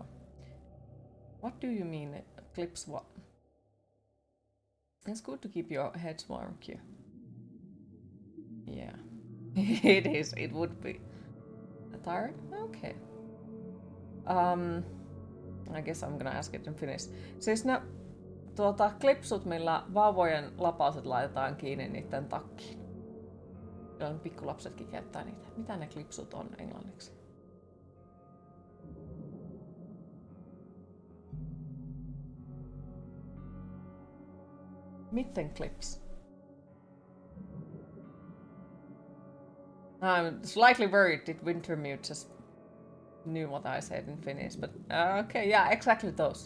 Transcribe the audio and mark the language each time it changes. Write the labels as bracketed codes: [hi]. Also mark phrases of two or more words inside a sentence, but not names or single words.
[en] What do you mean it clips what? It's good to keep your head murky. Yeah. It is, it would be. Tired? Okay. I guess I'm gonna ask it in Finnish. [fi] Siis ne klipsut, millä vauvojen lapaset laitetaan kiinni niiden takkiin. Kyllä pikkulapsetkin käyttää niitä. Mitä ne klipsut on englanniksi? [en] Mitten clips? I'm slightly worried that Wintermute just knew what I said in Finnish, but okay, yeah, exactly those.